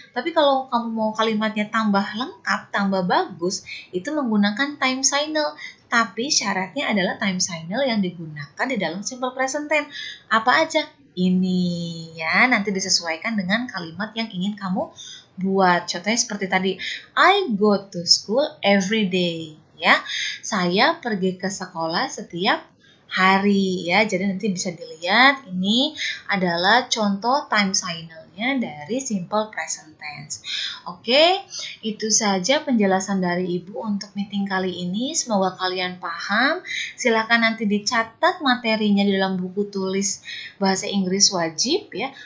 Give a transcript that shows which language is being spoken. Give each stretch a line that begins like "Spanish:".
Indonesian: Tapi kalau kamu mau kalimatnya tambah lengkap, tambah bagus, itu menggunakan time signal. Tapi syaratnya adalah time signal yang digunakan di dalam simple present tense. Apa aja? Ini ya, nanti disesuaikan dengan kalimat yang ingin kamu buat. Contohnya seperti tadi,
English: I go to school every day.
Indonesian: Ya, saya pergi ke sekolah setiap hari ya. Jadi nanti bisa dilihat ini adalah contoh time signal-nya dari simple present tense. Oke, itu saja penjelasan dari Ibu untuk meeting kali ini. Semoga kalian paham. Silakan nanti dicatat materinya di dalam buku tulis bahasa Inggris wajib ya.